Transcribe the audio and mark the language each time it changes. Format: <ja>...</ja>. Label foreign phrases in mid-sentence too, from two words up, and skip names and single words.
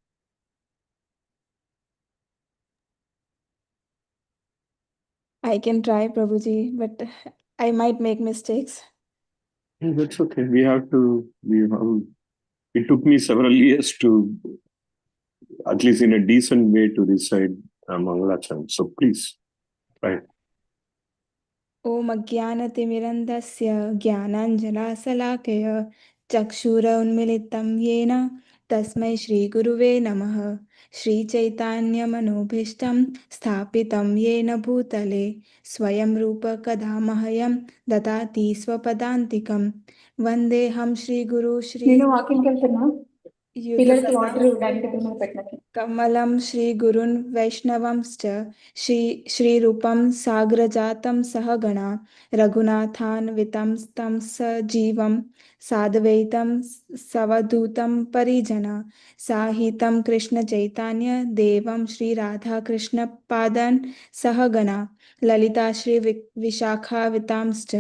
<en>I can try, Prabhuji, but I might make mistakes. That's okay. It took me several years to, at least in a decent way, to recite Mangalacharan. So please, try.</en> <sa>ॐ अज्ञानतिमिरन्धस्य ज्ञानाञ्जनाशलाकय चक्षुरुन्मिलितं येन तस्मै श्रीगुरुवे नमः श्रीचैतन्यमनोभीष्टं स्थापितं येन भूतले स्वयं रूप कदा मह्यं ददाति स्वपदान्तिकं वन्देऽहं श्रीगुरु</sa> <te>నేను వాకింగ్కి వెళ్తున్నా పిల్లలకి వాటర్</te> <sa>श्रीयुतपदां</sa> <en>dining table</en> <te>మీద పెట్టినట్టు</te> <sa>कमलं श्रीगुरुन् वैष्णवंश्च श्रीरूपं साग्रजातं सहगणा रघुनाथान्वितं तं सजीवं साद्वैतं सवधूतं परिजना साहितं कृष्णचैतन्य देवं श्रीराधाकृष्णपादान् सहगणा ललिता श्रीविशाखावितांश्च</sa>